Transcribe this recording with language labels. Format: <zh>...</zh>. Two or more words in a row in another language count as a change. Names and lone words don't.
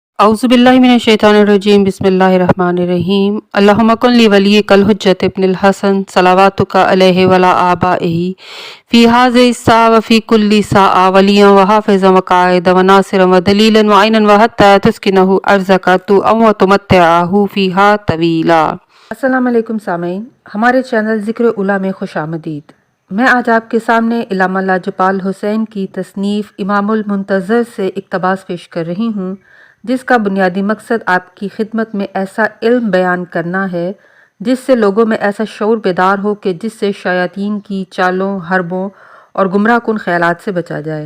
<ar>أعوذ بالله من الشيطان الرجيم بسم الله الرحمن الرحيم اللهم كن لوليك الحجة ابن الحسن صلواتك عليه وعلى آبائه في هذه الساعة وفي كل ساعة وليا وحافظا وقائدا وناصرا ودليلا وعينا حتى تسكنه أرضك وتمتعه فيها طويلا.</ar> <ur>السلام علیکم سامعین، ہمارے چینل ذکر اولیٰ میں خوش آمدید. میں آج آپ کے سامنے علامہ لاجپال حسین کی تصنیف امام المنتظر سے اقتباس پیش کر رہی ہوں، جس کا بنیادی مقصد آپ کی خدمت میں ایسا علم بیان کرنا ہے جس سے لوگوں میں ایسا شعور بیدار ہو کہ جس سے شیاطین کی چالوں، حربوں اور گمراہ کن خیالات سے بچا جائے.</ur>